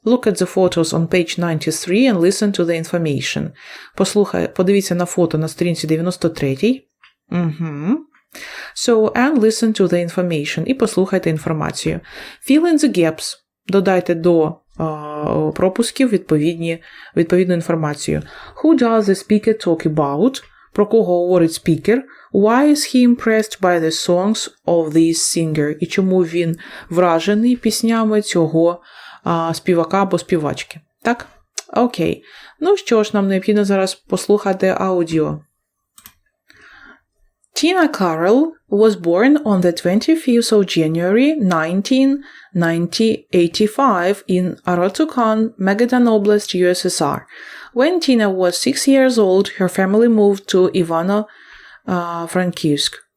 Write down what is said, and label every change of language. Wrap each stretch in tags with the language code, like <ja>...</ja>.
<en>Look at the photos on page 93 and listen to the information.</en> <uk>Подивіться на фото на сторінці 93.</uk> <en>So, and listen to the information.</en> <uk>І послухайте інформацію.</uk> <en>Fill in the gaps.</en> <uk>Додайте до пропусків відповідну інформацію.</uk> <en>Who does the speaker talk about?</en> <uk>Про кого говорить спікер?</uk> <en>Why is he impressed by the songs of this singer?</en> <uk>І чому він вражений піснями цього співака або співачки? Так? Окей. Ну що ж, нам необхідно зараз послухати аудіо.</uk> <en>Tina Carroll was born on the 25th of January 1985 in Arotukan, Magadan Oblast, USSR. When Tina was 6 years old, her family moved to Ivano-Frankivsk.</en>